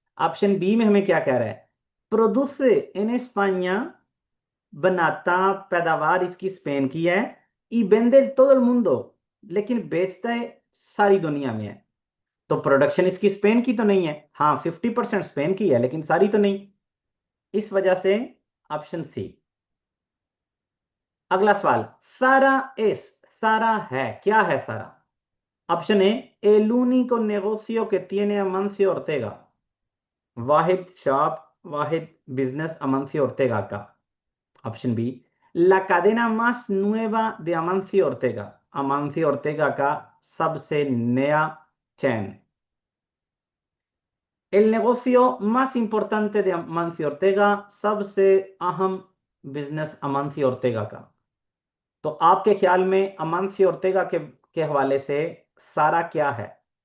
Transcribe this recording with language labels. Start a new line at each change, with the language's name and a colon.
Hindi: Option B में हमें क्या कह रहा है, प्रोड्यूस इन España, बनाता, पैदावार इसकी स्पेन की है,
Spanish: y vende todo el mundo,
Hindi: लेकिन बेचता है सारी दुनिया में है। तो प्रोडक्शन इसकी स्पेन की तो नहीं है, हाँ 50% स्पेन की है लेकिन सारी तो नहीं, इस वजह से ऑप्शन सी। अगला सवाल, सारा एस, सारा है, क्या है सारा? Option A,
Spanish: el único negocio que tiene Amancio Ortega,
Hindi: Wahid shop, Wahid business अमांcio Ortega का। Option B,
Spanish: la cadena más nueva de Amancio Ortega,
Hindi: अमांcio Ortega का सबसे नया चैन।
Spanish: El negocio más importante de Amancio Ortega,
Hindi: सबसे अहम business अमांcio Ortega का। तो आपके ख्याल में अमांcio Ortega के हवाले से सारा क्या है?